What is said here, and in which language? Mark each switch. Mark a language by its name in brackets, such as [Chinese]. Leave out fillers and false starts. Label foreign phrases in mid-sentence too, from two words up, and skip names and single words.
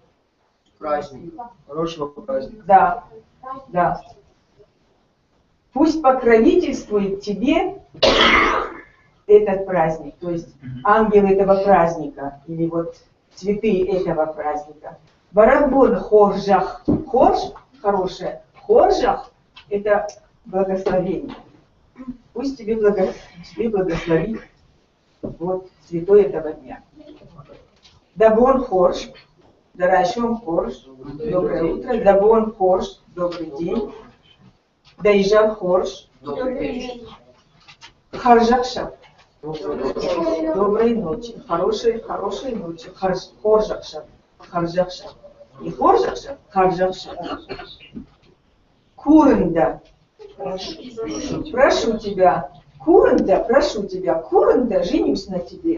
[Russian] Праздник. Хорошего праздника. Да. Пусть покровительствует тебе этот праздник, то есть ангел этого праздника, или вот цветы этого праздника. [Ossetic] Барабон хоржах. Хорж – [Russian] хорошее. Хоржах – это благословение. Пусть тебе благословит вот святой этого дня. [Ossetic] Дабон хорж. Дарашон хорж. [Russian] Доброе утро. [Ossetic] Дабон хорж. [Russian] Добрый день. [Ossetic] Даижан хорж. Харжакшав. [Russian] Доброй ночи. Хорошей ночи. [Ossetic] Хоржакшав. Харжакшав. И хоржакшав. Харжакшав. [Russian] Курында. Прошу тебя. Курында, прошу тебя. Курында, женюсь на тебе.